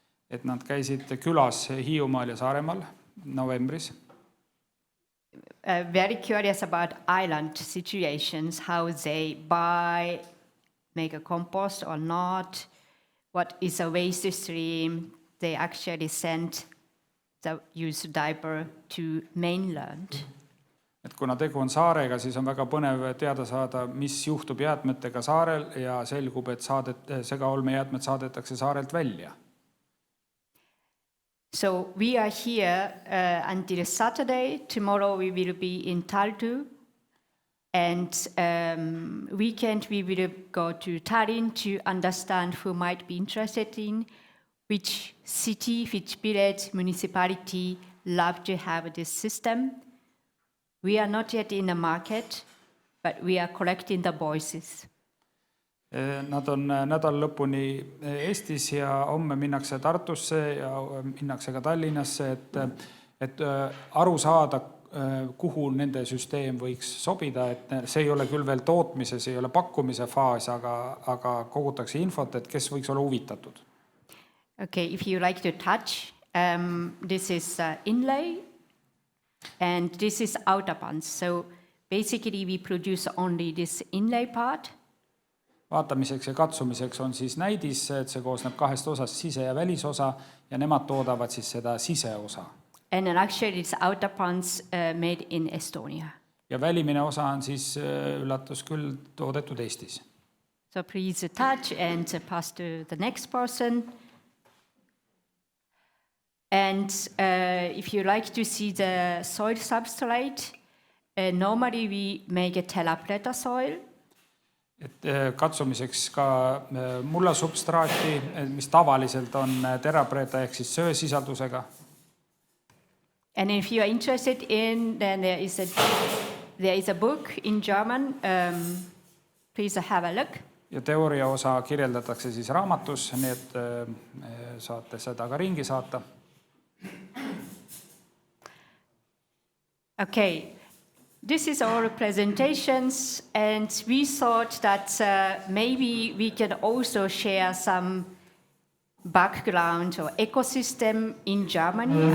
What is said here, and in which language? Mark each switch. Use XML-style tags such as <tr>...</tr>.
<et>Et nad käisid külas Hiiumaal ja Saaremaal novembris.</et> <en>Very curious about island situations, how they buy, make a compost or not, what is a waste stream. They actually sent the used diaper to mainland.</en> <et>Et kuna tegu on saarega, siis on väga põnev teada saada, mis juhtub jäätmetega saarel ja selgub, et segaolmejäätmed saadetakse saarelt välja.</et> <en>So we are here until Saturday. Tomorrow we will be in Tartu. And weekend we will go to Tallinn to understand who might be interested in which city, which village, municipality love to have this system. We are not yet in the market, but we are collecting the voices.</en> <et>Nad on nädal lõpuni Eestis ja homme minnakse Tartusse ja minnakse ka Tallinnasse, et aru saada, kuhu nende süsteem võiks sobida, et see ei ole küll veel tootmise, see ei ole pakkumise faas, aga kogutakse infot, et kes võiks olla huvitatud.</et> <en>Okay, if you like to touch, this is inlay and this is outer buns. So basically we produce only this inlay part.</en> <et>vaatamiseks ja katsumiseks on siis näidis, et see koosneb 2 osast, sise- ja välisosa, ja nemad toodavad siis seda siseosa.</et> <en>And then actually it's outer parts made in Estonia.</en> <et>Ja välimine osa on siis üllatus küll toodetud Eestis.</et> <en>So please touch and pass to the next person. And if you like to see the soil substrate, normally we make a telapleta soil.</en> <et>Et katsumiseks ka mullasubstraati, mis tavaliselt on terapreta ehk siis söösisaldusega.</et> <en>And if you are interested in, then there is a book in German. Please have a look.</en> <et>Ja teooria osa kirjeldatakse siis raamatus, nii et saate seda ka ringi saata.</et> <en>Okay, this is all presentations, and we thought that maybe we can also share some background or ecosystem in Germany.</en>